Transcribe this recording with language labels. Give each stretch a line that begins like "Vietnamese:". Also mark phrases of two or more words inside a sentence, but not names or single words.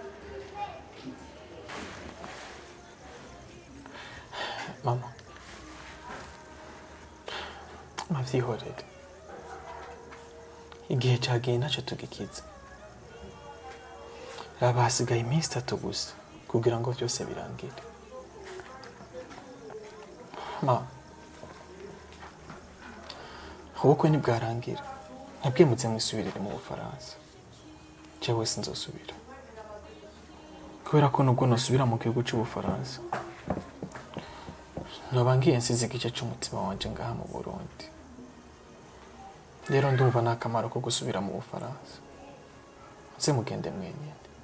Rundi: mama mavyihorere igihe cyagiye ntacyo tugikiza raba hasigaye iminsi 3 gusa kugira ngo byose birangire ma ubukwe ntibwarangira nabwimutse mwisubirire mu Bufaransa jewe sinzosubira kubera ko nubwo nosubira mu gihugu cy'Ubufaransa nobangiye nsize igice cy'umutima wanje ngaha mu Burundi rero ndumva nakamaro ko gusubira mu Bufaransa nse mugende mwenyene